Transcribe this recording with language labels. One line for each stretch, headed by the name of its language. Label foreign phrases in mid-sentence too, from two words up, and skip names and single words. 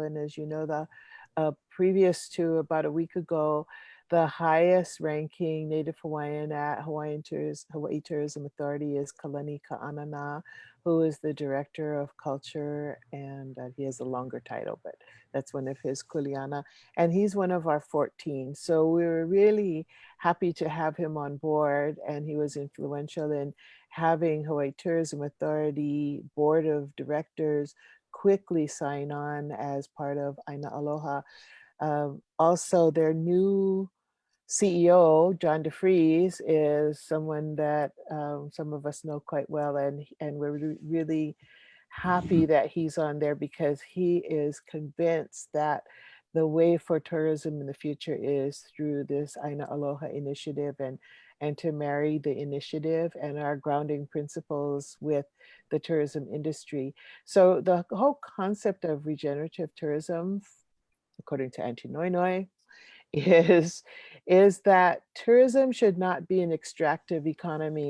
English: And as you know, the previous to about a week ago, the highest ranking Native Hawaiian at Hawaii Tourism Authority is Kalani Ka'anana, who is the Director of Culture, and he has a longer title, but that's one of his kuleana. And he's one of our 14. So we were really happy to have him on board, and he was influential in having Hawaii Tourism Authority Board of Directors quickly sign on as part of ʻAina Aloha. Also, their new CEO, John DeFries, is someone that some of us know quite well, and we're really happy that he's on there because he is convinced that the way for tourism in the future is through this ʻAina Aloha initiative, and to marry the initiative and our grounding principles with the tourism industry. So the whole concept of regenerative tourism, according to Auntie Noenoe, is that tourism should not be an extractive economy.